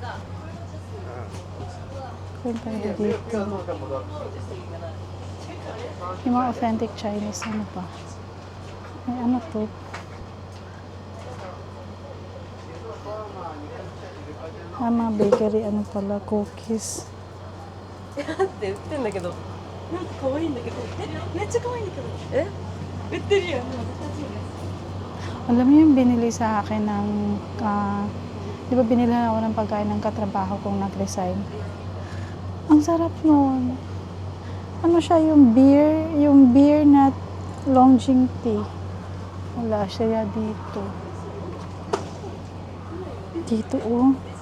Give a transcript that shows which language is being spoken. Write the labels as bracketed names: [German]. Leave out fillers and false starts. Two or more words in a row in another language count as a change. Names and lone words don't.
[Filipino] Kung tayo dito. Yung mga [English] authentic Chinese, [Filipino] ano pa? Ay, ano to? Mga bakery, ano pala, cookies. [Japanese] って売ってんだけど、なんか可愛いんだけど、めっちゃ可愛いんだけど、売ってるよ。でも絶対そうです。 [Filipino] Alam niyo yung binili sa akin ng, di ba binili ako ng pagkain ng katrabaho kong nag-resign? Ang sarap nun. Ano siya, yung beer na Longjing tea. Wala siya dito. Dito, oh.